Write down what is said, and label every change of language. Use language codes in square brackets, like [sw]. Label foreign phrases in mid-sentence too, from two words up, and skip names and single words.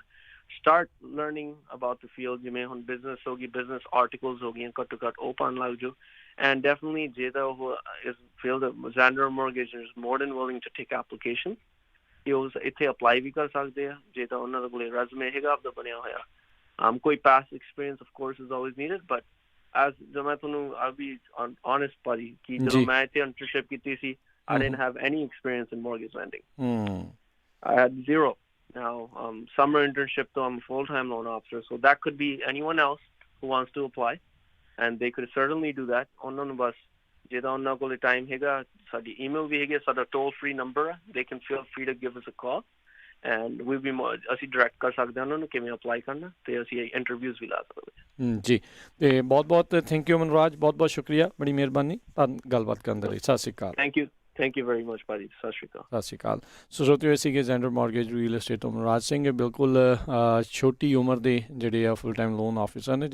[en] start learning about the field, [pa] ਜਿਵੇਂ ਹੁਣ ਬਿਜ਼ਨਸ ਹੋ ਗਈ, [en] business articles [pa] ਹੋ ਗਈਆਂ, ਘੱਟੋ ਘੱਟ ਉਹ ਪੜ੍ਹਨ ਲੱਗ ਜਾਓ। [en] and definitely [pa] ਜੇ ਤਾਂ ਉਹ ਇਸ ਫੀਲਡ ਜ਼ੈਂਡਰ ਮੋਰਗੇਜ [en] is more than willing to take application, [pa] ਕਿ ਉਹ ਇੱਥੇ ਅਪਲਾਈ ਵੀ ਕਰ ਸਕਦੇ ਆ ਜੇ ਤਾਂ ਉਹਨਾਂ ਦੇ ਕੋਲ ਰੈਜ਼ੂਮੇ ਹੈਗਾ ਆਪਦਾ ਬਣਿਆ ਹੋਇਆ। ਕੋਈ [en] past experience of course is always needed, but as [pa] ਜੋ ਮੈਂ ਤੁਹਾਨੂੰ [en] I'll be honest [pa] ਭਾਜੀ, ਕਿ ਜਦੋਂ ਮੈਂ ਇੱਥੇ internship ਕੀਤੀ ਸੀ, [en] I didn't have any experience in mortgage lending. I had zero. Now summer internship though, I'm a full-time loan officer, so that could be anyone else who wants to apply, and they could certainly do that. [pa] ਉਹਨਾਂ ਨੂੰ ਬਸ ਜੇ ਤਾਂ ਉਹਨਾਂ ਕੋਲ ਟਾਈਮ ਹੈਗਾ, ਸਾਡੀ email ਵੀ ਹੈਗੀ, ਸਾਡਾ [en] toll free number, they can feel free to give us a call. [pa] ਐਂਡ ਵੀ ਅਸੀਂ ਡਾਇਰੈਕਟ ਕਰ ਸਕਦੇ ਹਾਂ ਉਹਨਾਂ ਨੂੰ ਕਿਵੇਂ ਅਪਲਾਈ ਕਰਨਾ, ਤੇ ਅਸੀਂ ਇੰਟਰਵਿਊਜ਼ ਵੀ ਲਾ ਸਕਦੇ ਹਾਂ। ਜੀ, ਤੇ ਬਹੁਤ ਬਹੁਤ [en] thank you [pa] ਮਨਰਾਜ, ਬਹੁਤ ਬਹੁਤ ਸ਼ੁਕਰੀਆ, ਬੜੀ ਮਿਹਰਬਾਨੀ ਗੱਲਬਾਤ ਕਰਨ ਦੇ ਲਈ। ਸਤਿ ਸ਼੍ਰੀ ਅਕਾਲ। [en] thank you very much [pa] ਭਾਜੀ, ਸਤਿ ਸ਼੍ਰੀ ਅਕਾਲ। ਸਤਿ ਸ਼੍ਰੀ ਅਕਾਲ। ਸੋ ਸਰੋਤਿਓ, ਸੀਗੇ ਜ਼ੈਂਡਰ ਮਾਰਗੇਜ ਰੀਅਲ estate ਤੋਂ ਮਨਰਾਜ ਸਿੰਘ, ਬਿਲਕੁਲ ਛੋਟੀ ਉਮਰ ਦੇ ਜਿਹੜੇ ਆ [en] full time loan officer [pa] ਨੇ।